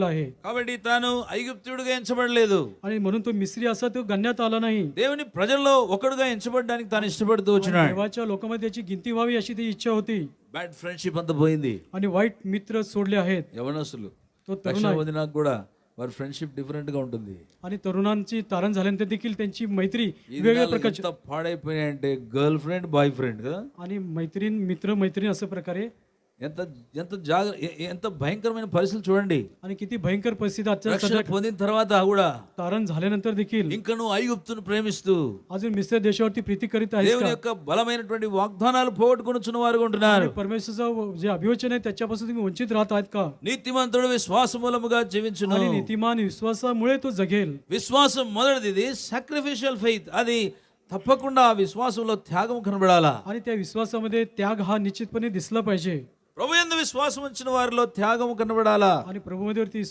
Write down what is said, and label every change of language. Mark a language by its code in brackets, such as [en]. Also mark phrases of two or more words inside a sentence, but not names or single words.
[mr] आहे [te] కాబట్టి తాను ఐగుప్తుడిగా ఎంచబడలేదు. [mr] आणि म्हणून तो मिस्री असा तो गणण्यात आला नाही. [te] దేవుని ప్రజల్లో ఒకడుగా ఎంచబడడానికి తాను ఇష్టపడుతూ వచ్చినాడు. [mr] देवाच्या लोकांमध्ये त्याची गिनती व्हावी अशी ती इच्छा होती. [en] bad friendship [te] అంతా పోయింది. [mr] आणि वाईट मित्र सोडले आहेत. [te] యవనస్తులు [mr] तो तरुण आहे. [te] వదినాకు కూడా వారి [en] friendship different [te] గా ఉంటుంది. [mr] आणि तरुणांची तारण झाल्यानंतर देखील त्यांची मैत्री वेगवेगळ्या प्रकारची [te] ఎంత పాడైపోయినాయంటే [en] girl friend boy friend [te] కదా. [mr] आणि मैत्रीण मित्र मैत्रीण अशा प्रकारे [te] ఎంత ఎంత ఎంత భయంకరమైన పరిస్థితులు చూడండి. [mr] आणि किती भयंकर परिस्थिती आजच्या [te] రక్షణ [mr] सध्या [te] పొందిన తర్వాత కూడా [mr] तारण झाल्यानंतर देखील [te] ఇంకా నువ్వు ఐగుప్తును ప్రేమిస్తూ [mr] अजून मिस्र देशावरती प्रीती करीत आहेस [te] దేవుని [mr] का? [te] యొక్క బలమైనటువంటి వాగ్దానాలు పోగొట్టుకొనుచున్న వారు ఉంటున్నారు. [mr] आणि परमेश्वराचं जे अभिवचन आहे त्याच्यापासून तुम्ही वंचित राहत आहेत का? [te] నీతిమంతుడు విశ్వాస మూలముగా జీవించును. [mr] आणि नीतिमान विश्वासामुळे तो जगेल. [te] విశ్వాసం మొదటిది [en] sacrificial faith. [te] అది తప్పకుండా ఆ విశ్వాసంలో త్యాగం కనబడాలా. [mr] आणि त्या विश्वासामध्ये त्याग हा निश्चितपणे दिसला पाहिजे. [te] ప్రభు యందు విశ్వాసం ఉంచిన వారిలో త్యాగం కనబడాలా. [mr] आणि प्रभूमध्ये